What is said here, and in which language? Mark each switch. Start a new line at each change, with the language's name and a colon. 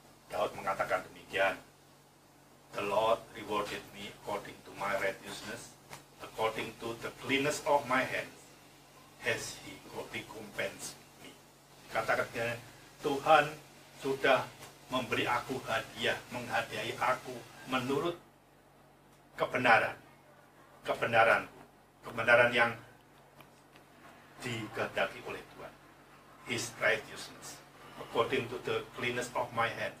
Indonesian: Daud mengatakan demikian,
English: The Lord rewarded me according to my righteousness, according to the cleanness of my hands, has he recompensed me.
Indonesian: Katakan Tuhan sudah memberi aku hadiah, menghadiahi aku menurut kebenaran, kebenaran yang dikehendaki oleh Tuhan.
English: His righteousness, according to the cleanness of my hand.